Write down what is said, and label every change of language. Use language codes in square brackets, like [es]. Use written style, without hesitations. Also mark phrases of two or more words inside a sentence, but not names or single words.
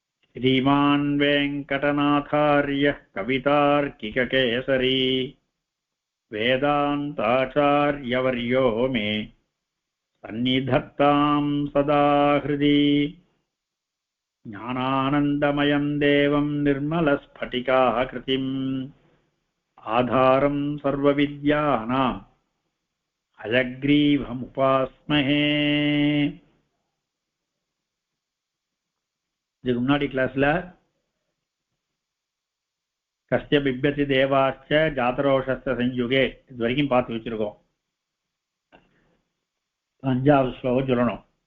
[sa] श्रीमान् वेङ्कटनाथार्यः कवितार्किककेसरी वेदान्ताचार्यवर्यो मे सन्निधत्तां सदा हृदि ज्ञानानन्दमयं देवं निर्मलस्फटिकाकृतिम् आधारं सर्वविद्यानां हयग्रीवमुपास्महे. [ta] இதுக்கு முன்னாடி கிளாஸ்ல [sa] कस्य बिभ्यति देवाश्च जातरोषस्य संयुगे [ta] இது வரைக்கும் பார்த்து வச்சிருக்கோம். 5வது ஸ்லோகம் சொல்லணும்.